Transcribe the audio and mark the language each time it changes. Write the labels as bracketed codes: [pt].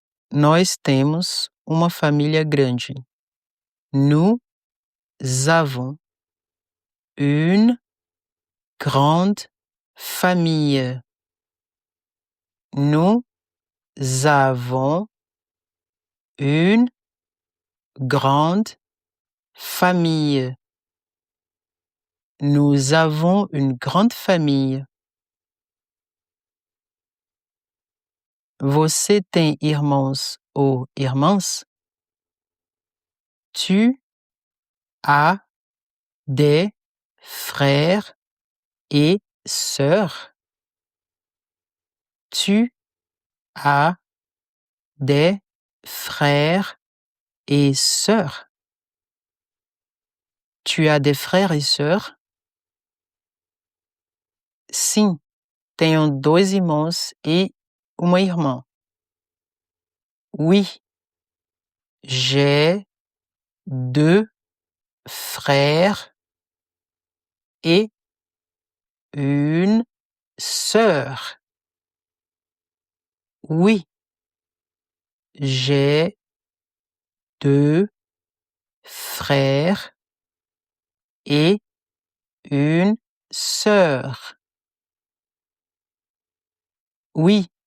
[pt] Nós temos uma família grande. [fr] Nous avons une grande famille. Nous avons une grande famille. Nous avons une grande famille. [pt] Você tem irmãos ou irmãs? [fr] Tu as des frères et sœurs? Tu as des frères et sœurs? Tu as des frères et sœurs? [pt] Sim, tenho 2 irmãos e uma irmã. [fr] Oui, j'ai 2 frères et une sœur. Oui, j'ai 2 frères et une sœur. Oui,